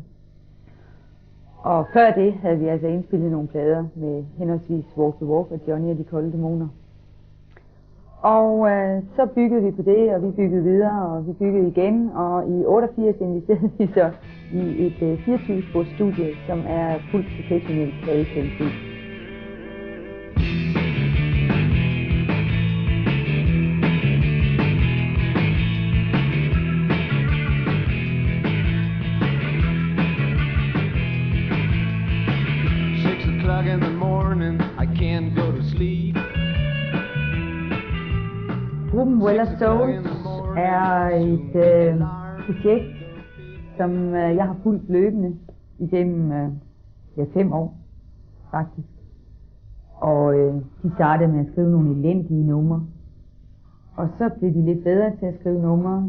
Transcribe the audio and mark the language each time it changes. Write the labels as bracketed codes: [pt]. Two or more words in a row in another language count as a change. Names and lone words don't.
[da] Og før det havde vi altså indspillet nogle plader med henholdsvis Walk the Walk og Johnny og de kolde dæmoner. Og så byggede vi på det, og vi byggede videre, og vi byggede igen. Og i 88 investerede vi så i et 24-spors-studie, som er fuldt professionelt pladekvalitet. [en] In the morning, I can't go to sleep. [da] Gruppen Well of Souls er et projekt, som jeg har fulgt løbende igennem 5 år, faktisk. Og de startede med at skrive nogle elendige numre. Og så blev de lidt bedre til at skrive numre.